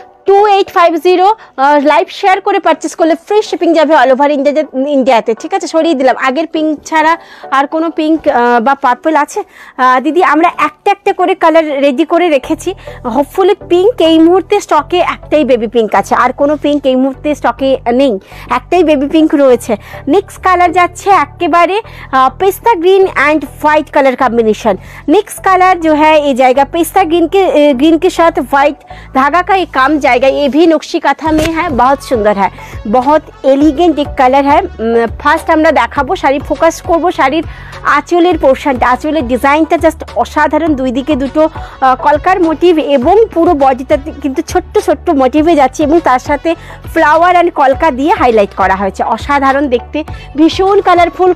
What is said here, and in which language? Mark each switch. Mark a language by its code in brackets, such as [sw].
[bn] 2850 live share করে purchase করলে free shipping যাবে অল ওভার ইন্ডিয়াতে, ঠিক আছে। সরিয়ে দিলাম। আগের পিঙ্ক ছাড়া আর কোনো পিঙ্ক বা পার্পল আছে দিদি? আমরা একটা করে কালার রেডি করে রেখেছি। হোপফুলি পিঙ্ক এই মুহূর্তে স্টকে একটাই বেবি পিঙ্ক আছে, আর কোনো পিঙ্ক এই মুহূর্তে স্টকে নেই, একটাই বেবি পিঙ্ক রয়েছে। নেক্সট কালার যাচ্ছে একেবারে [en] पेस्ता green and white colour combination. [hi] Next colour जो है ये जाएगा पेस्ता ग्रीन के साथ वाइट धागा का एक काम जाएगा, ये भी नक्शी कथा में है, बहुत सुंदर है, बहुत एलिगेंट एक कलर है। [bn] फार्स्ट আমরা দেখাবো, শাড়ি ফোকাস করব শাড়ির আঁচলের পোর্শনটা, আঁচলের ডিজাইনটা জাস্ট অসাধারণ। দুই দিকে দুটো কলকার মোটিভ এবং পুরো বডিটাতে কিন্তু ছোট্ট ছোট্ট মোটিভে যাচ্ছে এবং তার সাথে ফ্লাওয়ার অ্যান্ড কলকা দিয়ে হাইলাইট করা হয়েছে, অসাধারণ দেখতে, ভীষণ কালারফুল।